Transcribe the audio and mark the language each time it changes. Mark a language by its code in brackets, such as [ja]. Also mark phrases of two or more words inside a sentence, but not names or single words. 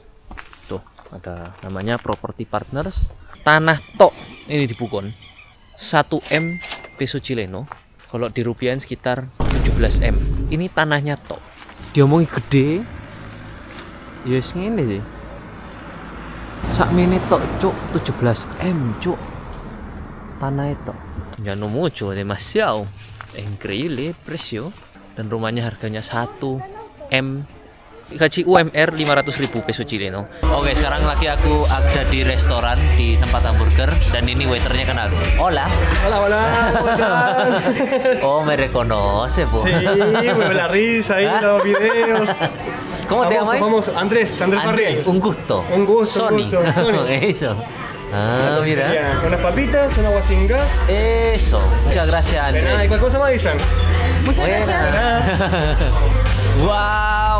[id] Tuh ada namanya Property Partners. Tanah tok ini di Pucón 1 M [es] peso chileno, [id] kalau dirupiahin sekitar 17 M. Ini tanahnya [jv] tok, diomongi gede yes ngene sih, sak mene tok cuk, 17 M cuk tanah itu. [es] Ya no mucho, demasiado increíble precio. [id] Dan rumahnya harganya 1 M Gaji UMR 500.000 [es] peso chileno. [id] Oke, sekarang lagi aku ada di restoran di tempat hamburger dan ini waiternya kenal. [es] Hola. Hola, hola, ¿cómo están? Oh, me reconoce, po. Sí, mueve la risa ahí en los videos. ¿Cómo te llamas? Famoso, Andrés Parril. Un gusto. Un gusto, Sony. un gusto, Sony. Eso. Ah, Entonces mira. serían unas papitas, un agua sin gas. Eso. Muchas gracias, De nada, y Andrés. cualquier cosa me avisan. Buena. Wow.